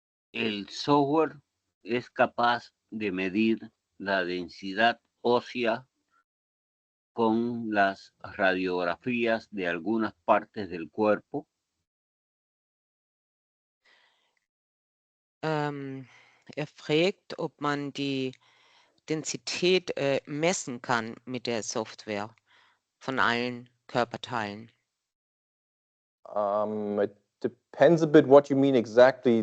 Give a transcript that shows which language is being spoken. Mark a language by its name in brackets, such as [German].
[Spanish] ¿El software es capaz de medir la densidad ósea con las radiografías de algunas partes del cuerpo? [German] Fragt, ob man die Densität messen kann mit der Software von allen Körperteilen. [English] It depends a bit what you mean exactly.